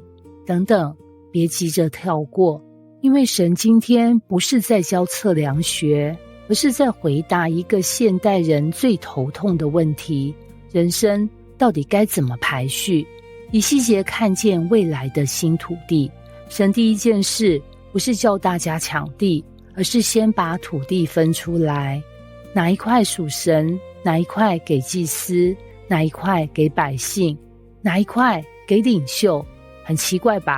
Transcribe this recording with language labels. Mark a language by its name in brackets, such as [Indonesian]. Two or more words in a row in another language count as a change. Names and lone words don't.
[Chinese] 等等，別急着跳過，因為神今天不是在教測量學，而是在回答一個現代人最頭痛的問題：人生到底該怎麼排序？以西結看見未來的新土地，神第一件事不是叫大家搶地，而是先把土地分出來，哪一塊屬神，哪一塊給祭司，哪一塊給百姓，哪一塊給領袖。很奇怪吧？